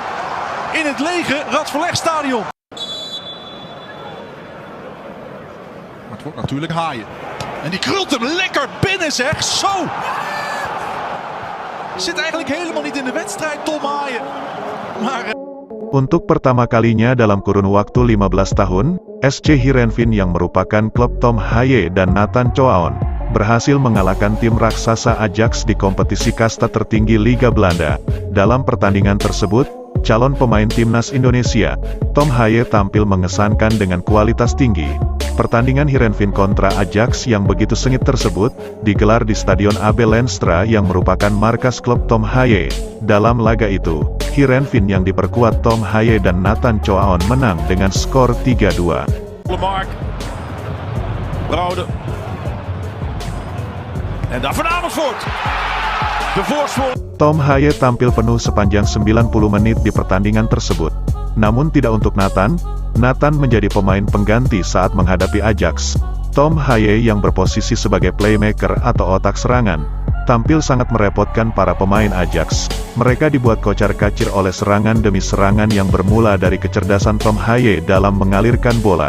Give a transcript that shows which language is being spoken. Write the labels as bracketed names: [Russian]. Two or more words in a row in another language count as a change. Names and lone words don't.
[Dutch] In het lege Radverlegstadion. Maar het wordt natuurlijk Haaien. En die krult hem lekker binnen, zeg. Zo! Zit eigenlijk helemaal niet in de wedstrijd, Tom Haaien. Maar... [Indonesian] Untuk pertama kalinya dalam kurun waktu 15 tahun, SC Heerenveen yang merupakan klub Tom Haaien dan Nathan Choaon, berhasil mengalahkan tim raksasa Ajax di kompetisi kasta tertinggi Liga Belanda. Dalam pertandingan tersebut, calon pemain timnas Indonesia, Tom Haaien tampil mengesankan dengan kualitas tinggi. Pertandingan Heerenveen kontra Ajax yang begitu sengit tersebut, digelar di Stadion AB Lenstra yang merupakan markas klub Tom Haaien. Dalam laga itu, Heerenveen yang diperkuat Tom Haaien dan Nathan Choaon menang dengan skor 3-2. [Dutch] Mark. Brouwde. En daar Van Amersfoort. De voorsprong. [Indonesian] Tom Haaien tampil penuh sepanjang 90 menit di pertandingan tersebut. Namun tidak untuk Nathan menjadi pemain pengganti saat menghadapi Ajax. Tom Haaien yang berposisi sebagai playmaker atau otak serangan, tampil sangat merepotkan para pemain Ajax. Mereka dibuat kocar-kacir oleh serangan demi serangan yang bermula dari kecerdasan Tom Haaien dalam mengalirkan bola.